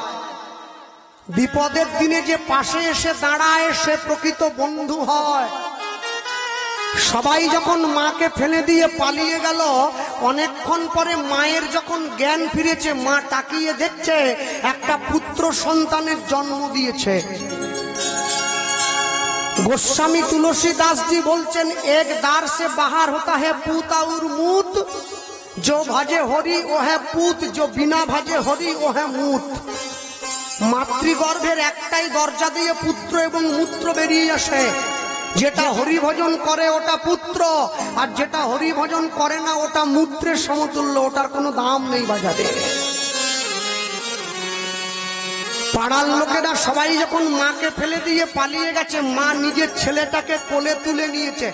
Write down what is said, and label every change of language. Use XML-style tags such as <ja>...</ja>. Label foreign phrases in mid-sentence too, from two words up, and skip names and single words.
<bn>বিপদের দিনে যে পাশে এসে দাঁড়ায় সে প্রকৃত বন্ধু হয়। সবাই যখন মাকে ফেলে দিয়ে পালিয়ে গেল, অনেকক্ষণ পরে মায়ের যখন জ্ঞান ফিরেছে, মা তাকিয়ে দেখছে একটা পুত্র সন্তানের জন্ম দিয়েছে।</bn> <hi>গোস্বামী तुलसीदास जी বলছেন, एक द्वार से बाहर होता है पूत और मूत, जो भजे हरि वो है पूत, जो बिना भजे हरि वो है मूत।</hi> <bn>মাতৃগর্ভের একটাই দরজা দিয়ে পুত্র এবং মূত্র বেরিয়ে আসে। যেটা হরিভজন করে ওটা পুত্র, আর যেটা হরিভজন করে না ওটা মূত্রের সমতুল্য, ওটার কোনো দাম নেই বাজারে। পাড়ার লোকেরা সবাই যখন মাকে ফেলে দিয়ে পালিয়ে গেছে, মা নিজের ছেলেটাকে কোলে তুলে নিয়েছে।</bn>